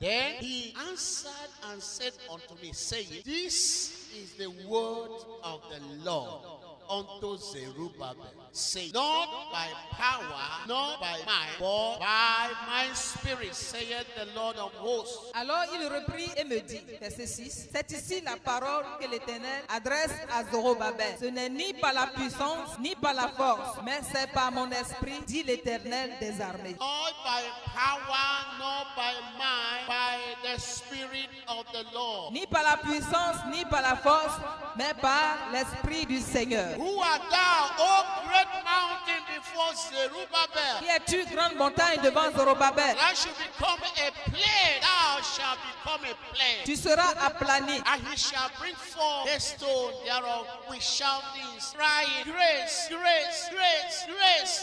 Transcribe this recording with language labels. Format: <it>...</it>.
<en>Then he answered and said unto me, saying, this is the word of the Lord unto Zerubbabel, saying, not by power, not by might, but by my spirit, saith the Lord of hosts.</en> <fr>Alors il reprit et me dit, verset 6, c'est ici la parole que l'Éternel adresse à Zorobabel. Ce n'est ni par la puissance, ni par la force, mais c'est par mon esprit, dit l'Éternel des armées.</fr> <en>Not by power, not by might, by the spirit of the Lord.</en> <fr>Ni par la puissance, ni par la force, mais par l'esprit du Seigneur.</fr> <en>Who art thou, O great mountain, before Zerubbabel?</en> <fr>Qui es-tu, grande montagne, devant Zorobabel?</fr> <en>Thou shalt become a plain. Thou shalt become a plain.</en> <fr>Tu seras aplani.</fr> <en>And he shall bring forth the stone thereof with shoutings, crying, grace, grace, grace, grace,</en>